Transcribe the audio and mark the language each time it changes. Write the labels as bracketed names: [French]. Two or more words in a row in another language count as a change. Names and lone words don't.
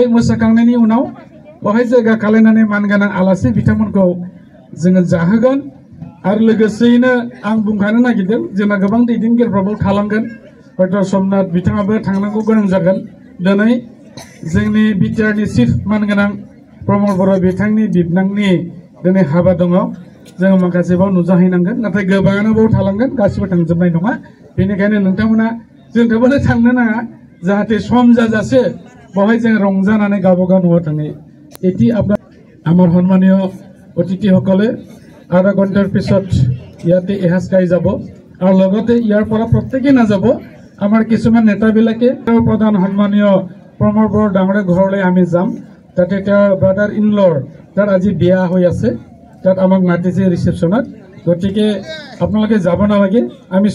[Bodo] मोसाखांनायनि उनाव बाहाय जायगा खालायनानै मानगोनां आलासि बिथांमोनखौ जोङो जाहोगोन आरो लोगोसेयैनो आं बुंखानो नागिरदों जोंना गोबां दैदेनगिरिफ्राबो थालांगोन हयथ' समनाथ बिथाङाबो थांनांगौ गोनां जागोन दिनै जोंनि बिटिआरनि चिफ मानगोनां प्रमद बर' बिथांनि बिबनांनि दिनै हाबा दङ जोङो माखासे बाव नुजाहैनांगोन नाथाय गोबाङानो बाव थालांगोन गासिबो थांजोबनाय नङा बेनिखायनो नोंथांमोना जों थेवबो थांनो नाङा जाहाथे सम जाजासे बावहाय जों रंजानानै गावबागाव न'आव थाङो [Assamese] এটি আপনার আমার সম্মানীয় অতিথিসকলে আধা ঘণ্টাৰ পিছত ইয়াতে এসাঁজ খাই যাব আৰু লগতে ইয়াৰ পৰা প্ৰত্যেকেই নাযাব আমাৰ কিছুমান নেতাবিলাকে প্ৰধান সন্মানীয় প্ৰমোদ বড়ো ডাঙৰে ঘৰলৈ আমি যাম তাতে তেওঁৰ [English] brother in law [Assamese] তাৰ আজি বিয়া হৈ আছে তাত আমাক মাতিছে ৰিচেপশ্যনত গতিকে আপোনালোকে যাব নালাগে আমি